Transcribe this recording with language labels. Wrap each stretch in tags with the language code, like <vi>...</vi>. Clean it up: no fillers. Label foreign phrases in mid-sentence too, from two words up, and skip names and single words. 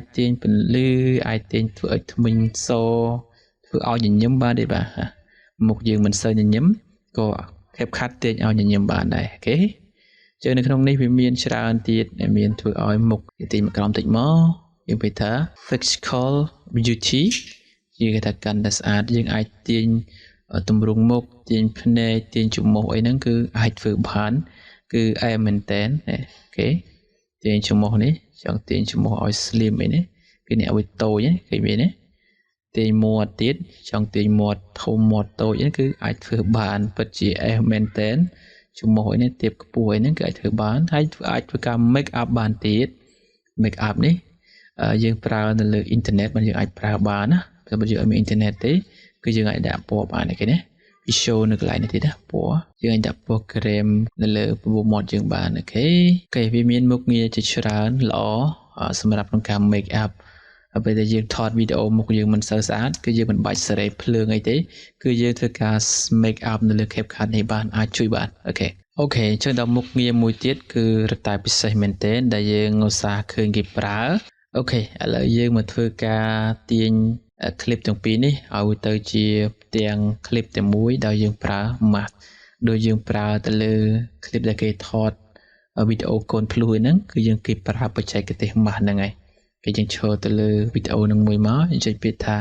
<km>ទាញពន្លឺអាចទាញធ្វើឲ្យធ្មេញសធ្វើឲ្យញញឹមបានទេបាទមុខយើងមិនសូវញញឹមក៏ CapCut ទាញឲ្យញញឹមបានដែរអូខេអញ្ចឹងនៅក្នុងនេះវាមានច្រើនទៀតមានធ្វើឲ្យមុខទាញមកក្រោមតិចមកយើងនិយាយថា</km> <en>physical beauty</en> <km>យើងគេថាកាន់តែស្អាតយើងអាចទាញទម្រង់មុខទាញភ្នែកទាញច្រមុះអីហ្នឹងគឺអាចធ្វើបានគឺអែមែនតែនអូខេទា ញច្រមុះនេះចង់ទាញច្រមុះឲ្យ slim អីនេះគឺអ្នកឲ្យតូចឃើញមានទេទាញមាត់ទៀតចង់ទាញមាត់ធំមាត់តូចហ្នឹងគឺអាចធ្វើបានពិតជាអែមែនតែនច្រមុះអីនេះទៀបខ្ពស់អីហ្នឹងគឺអាចធ្វើបានហើយអាចធ្វើការ</km> <en>make up</en> <km>បានទៀត</km> <en>make up</en> <km>នេះយើងប្រើនៅលើអ៊ីនធឺណិតយើងអាចប្រើបានណាតែបើយើងអត់មានអ៊ីនធឺណិតទេគឺយើងអាចដាក់ពណ៌បានគេណាវា show នៅកន្លែងនេះទៀតណាពណ៌យើងអាចដាក់ពណ៌ krem នៅលើពណ៌មាត់យើងបានអូខេវាមានមុខងារជាច្រើនល្អសម្រាប់ក្នុងការ</km> <en>make up</en> <km>ហើយពេលដែលយើងថតវីដេអូមុខយើងមិនសូវស្អាតគឺយើងមិនបា ច់សេរីភ្លើងអីទេគឺយើងធ្វើការ</km> <en>make up</en> <km>នៅលើ CapCut នេះបានអាចជួយបានអូខេអញ្ចឹងដល់មុខងារមួយទៀតគឺរតែពិសេសមែនទែនដែលយើងឧស្សាហ៍ឃើញគេប្រើអូខេឥឡូវយើងមកធ្វើការទាញ clip ទាំងពីរនេះឲ្យទៅជាទាំង clip តែមួយដោយយើងប្រើ mask ដោយយើងប្រើទៅលើ clip ដែលគេថតវីដេអូកូនភ្លុះហ្នឹងគឺយើងគេប្រើបច្ចេកទេស mask ហ្នឹងហើយគេយើងឈរទៅលើវីដេអូហ្នឹងមួយមកយើងចុចពាក្យថា</km>